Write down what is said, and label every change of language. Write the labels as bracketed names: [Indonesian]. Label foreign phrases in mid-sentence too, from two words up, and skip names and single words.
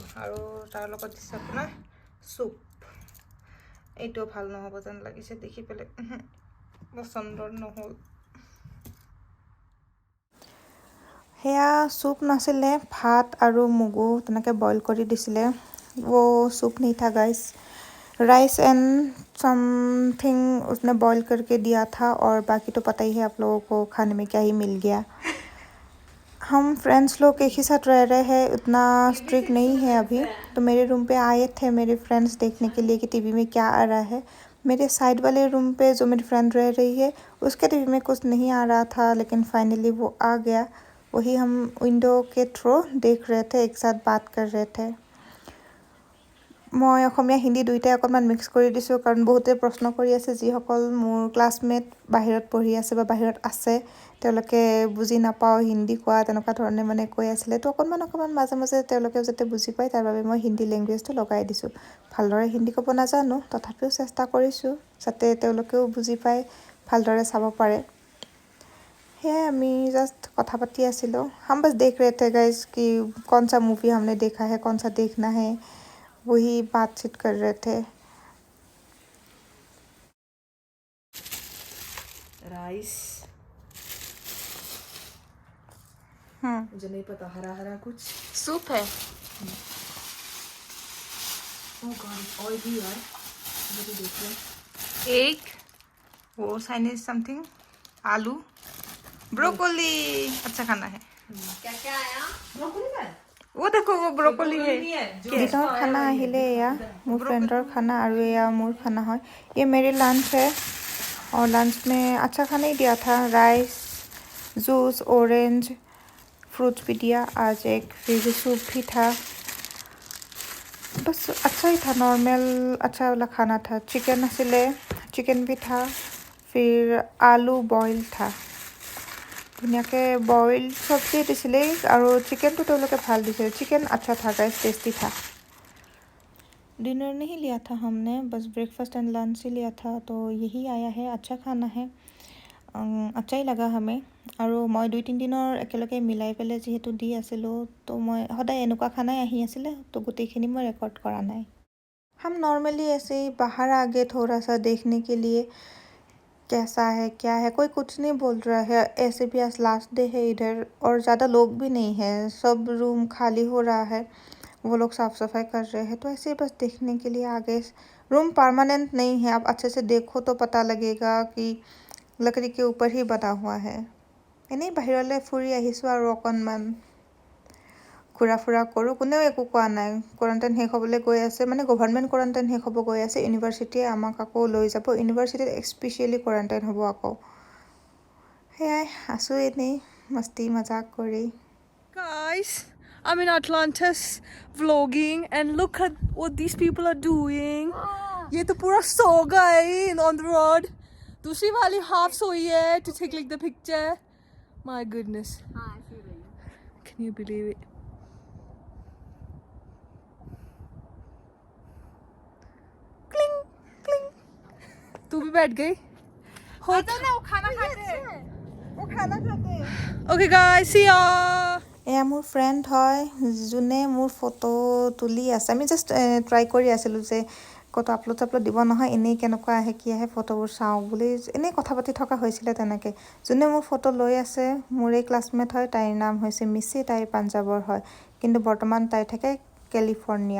[Assamese] আৰু তাৰ লগত দিছে আপোনাৰ চুপ। এইটো ভাল নহ'ব যেন লাগিছে দেখি পেলাই, পচন্দৰ নহ'ল। সেয়া চুপ নাছিলে, ভাত আৰু মগু তেনেকৈ বইল কৰি দিছিলে। [Hindi] वो सूप नहीं था गाइस, [English] rice and something [Hindi] उसने बॉईल करके दिया था, और बाकी तो पता ही है आप लोगों को खाने में क्या ही मिल गया। हम फ्रेंड्स लोग एक ही साथ रह रहे हैं, उतना स्ट्रिक्ट नहीं है अभी। तो मेरे रूम पे आए थे मेरे फ्रेंड्स देखने के लिए कि टीवी में क्या आ रहा है। मेरे साइड वाले रूम पे जो मेरी फ्रेंड रह रही है, उसके टीवी में कुछ नहीं आ रहा था, लेकिन फाइनली वो आ गया। वही हम विंडो के थ्रू देख रहे थे, एक साथ बात कर रहे थे। [Assamese] মই অসমীয়া হিন্দী দুইটাই অকণমান মিক্স কৰি দিছোঁ, কাৰণ বহুতে প্ৰশ্ন কৰি আছে, যিসকল মোৰ ক্লাছমেট বাহিৰত পঢ়ি আছে বা বাহিৰত আছে, তেওঁলোকে বুজি নাপাওঁ হিন্দী কোৱা, তেনেকুৱা ধৰণে মানে কৈ আছিলে। তো অকণমান মাজে মাজে তেওঁলোকেও যাতে বুজি পায়, তাৰ বাবে মই হিন্দী লেংগুৱেজটো লগাই দিছোঁ। ভালদৰে হিন্দী ক'ব নাজানো, তথাপিও চেষ্টা কৰিছোঁ যাতে তেওঁলোকেও বুজি পায়, ভালদৰে চাব পাৰে। সেয়াই আমি জাষ্ট কথা পাতি আছিলোঁ। [Hindi] हम बस देख रहे थे गाइस कि कौन सा मूवी हमने देखा है, कौन सा देखना है, वही बातचीत कर रहे थे। राइस, मुझे नहीं पता, हरा हरा कुछ सूप है। [English] oh god, [Hindi] ऑयली यार, मुझे देख लो। एग, वो [English] Chinese something, [Hindi] आलू, ब्रोकोली। अच्छा खाना है। क्या क्या आया? ब्रोकोली का? वो देखो वो ब्रोकोली है। दिनर [Assamese] खाना আহিলে এয়া মোৰ ফ্ৰেণ্ডৰ খানা, আৰু এয়া মোৰ [Hindi] खाना है। ये मेरी लंच है, और लंच में अच्छा खाना ही दिया था। [English] rice, juice, orange, fruits [Hindi] भी दिया आज एक, फिर सूप भी था। बस अच्छा ही था, नॉर्मल अच्छा वाला खाना था। चिकन आছিলে, चिकन भी था, फिर आलू बॉइल था। [Assamese] ধুনীয়াকৈ বইল চব্জি দিছিলে, আৰু চিকেনটো তেওঁলোকে ভাল দিছিলে। [Hindi] চিকেন अच्छा था गाइस, टेस्टी था। डिनर नहीं लिया था हमने, बस [English] breakfast and lunch [Hindi] ही लिया था, तो यही आया है। अच्छा खाना है, अच्छा ही लगा हमें। [Assamese] আৰু মই 2-3 দিনৰ একেলগে মিলাই পেলাই যিহেতু দি আছিলোঁ, তো মই সদায় এনেকুৱা খানাই আহি আছিলে, তো গোটেইখিনি মই ৰেকৰ্ড কৰা নাই। [Hindi] हम नॉर्मली ऐसे ही बाहर आ गए थोड़ा सा देखने के लिए कैसा है क्या है। कोई कुछ नहीं बोल रहा है, ऐसे भी आज [English] last day [Hindi] है इधर और ज़्यादा लोग भी नहीं है, सब रूम खाली हो रहा है, वो लोग साफ़ सफाई कर रहे हैं, तो ऐसे ही बस देखने के लिए आ गए। रूम परमानेंट नहीं है, आप अच्छे से देखो तो पता लगेगा कि लकड़ी के ऊपर ही बना हुआ है। [Assamese] এনেই বাহিৰলৈ ফুৰি আহিছোঁ আৰু অকণমান ঘূৰা ফুৰা কৰোঁ। কোনেও একো কোৱা নাই, কোৱাৰেণ্টাইন শেষ হ'বলৈ গৈ আছে, মানে [English] government quarantine [Assamese] শেষ হ'ব গৈ আছে, ইউনিভাৰ্চিটিয়ে আমাক আকৌ লৈ যাব, ইউনিভাৰ্চিটিত [English] specially quarantine [Assamese] হ'ব আকৌ। সেয়াই আছোঁ এনেই [Hindi] मस्ती मज़ाक [Assamese] কৰি। [English] Guys, I'm in Atlantis vlogging and look at what these people are doing. [Hindi] ये तो पूरा सो गए [English] on the road. [Hindi] दूसरी वाली half सोई है [English] to take like the picture. My goodness. Can you believe it? Cling, cling. [Hindi] तू भी बैठ गई? होता ना वो खाना खाते। [English] Okay guys, see ya. [Assamese] এয়া মোৰ ফ্ৰেণ্ড হয় যোনে মোৰ ফটো তুলি আছে। আমি [English] just try [Assamese] কৰি আছিলোঁ যে ক'তো আপলোড দিব নহয়, এনেই কেনেকুৱা আহে কি আহে ফটোবোৰ চাওঁ বুলি এনেই কথা পাতি থকা হৈছিলে তেনেকৈ। যোনে মোৰ ফটো লৈ আছে মোৰে ক্লাছমেট হয়, তাইৰ নাম হৈছে মিচি, তাই পাঞ্জাৱৰ হয়, কিন্তু বৰ্তমান তাই থাকে কেলিফৰ্ণিয়া।